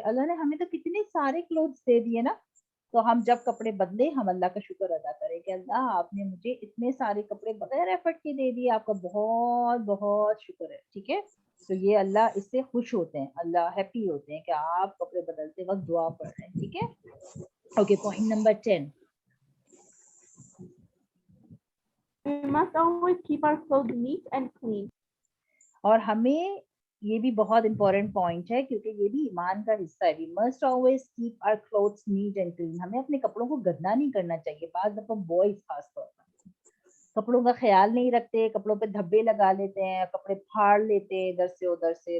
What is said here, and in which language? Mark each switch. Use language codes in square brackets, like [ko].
[ur] اللہ نے ہمیں تو کتنے سارے کلوتھس دے دیے نا, تو ہم جب کپڑے بدلے ہم اللہ کا شکر ادا کریں کہ اللہ آپ نے مجھے اتنے سارے کپڑے بغیر ایفرٹ کے دے دیے, آپ کا بہت بہت شکر ہے, ٹھیک ہے. تو یہ اللہ اس سے خوش ہوتے ہیں, اللہ ہیپی ہوتے ہیں کہ آپ کپڑے بدلتے وقت دعا پڑھ رہے ہیں, ٹھیک ہے. [en] Okay, point number 10. We must always keep our clothes neat and clean. [ur] اور ہمیں یہ بھی بہت امپورٹنٹ پوائنٹ ہے کیونکہ یہ بھی ایمان کا حصہ ہے. [en] We must always keep our clothes neat and clean. [ur] ہمیں اپنے کپڑوں کو گندا نہیں کرنا چاہیے. بعض دفعہ بوائز خاص طور پر کپڑوں کا خیال نہیں رکھتے, کپڑوں پہ دھبے لگا لیتے ہیں, کپڑے پھاڑ لیتے ہیں ادھر سے ادھر سے.